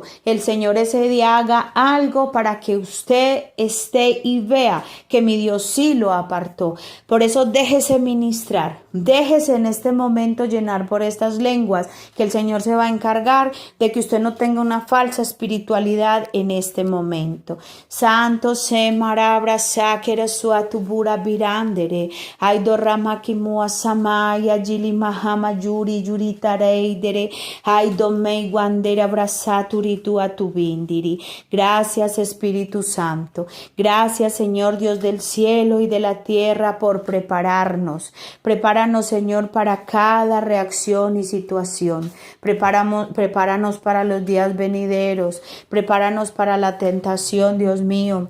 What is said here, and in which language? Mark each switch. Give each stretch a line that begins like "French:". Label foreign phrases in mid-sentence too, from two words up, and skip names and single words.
Spanish: El Señor ese día haga algo para que usted esté y vea que mi Dios sí lo apartó. Por eso déjese ministrar, déjese en este momento llenar por estas lenguas, que el Señor se va a encargar de que usted no tenga una falsa espiritualidad en este momento. Santo se marabra sakera suatubura virandere aido ramakimua samaya jili mahama yuri yuritareidere aido mei guandera abrazaturi tu atubindiri. Gracias, Espíritu Santo. Gracias, Señor Dios del cielo y de la tierra, por prepararnos. Prepáranos, Señor, para cada reacción y situación. Prepáranos para los días venideros. Prepáranos para la tentación, Dios mío.